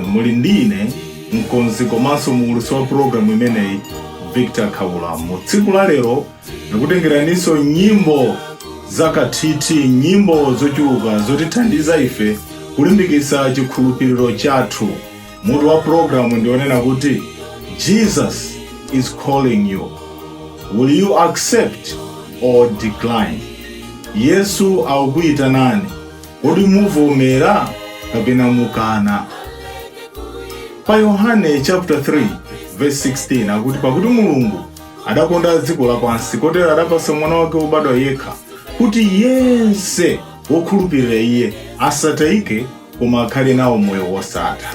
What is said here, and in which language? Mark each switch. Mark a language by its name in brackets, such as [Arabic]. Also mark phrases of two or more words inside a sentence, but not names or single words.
[Nyanja] Muli ndine mkonzi komanso muulutsi wa programu imeneyi Victor Kaula. Mu tsiku la lero ndikutengeraniso nyimbo zakathithi, nyimbo zochuluka zotithandiza ife kulimbikisa chikhulupiriro chathu. Mutu wa programu ndionena kuti [English] Jesus is calling you. Will you accept or decline? [Nyanja] Yesu akuyitanani. Kodi muvomera kapena mukana? Pa Yohane chapter 3 verse 16 akuti pakuti Mulungu adakonda dziko lapansi kotero adapasa mwana wake wobadwa yekha kuti yense wokhulupirira iye asatayike koma akhale nawo moyo wosatha.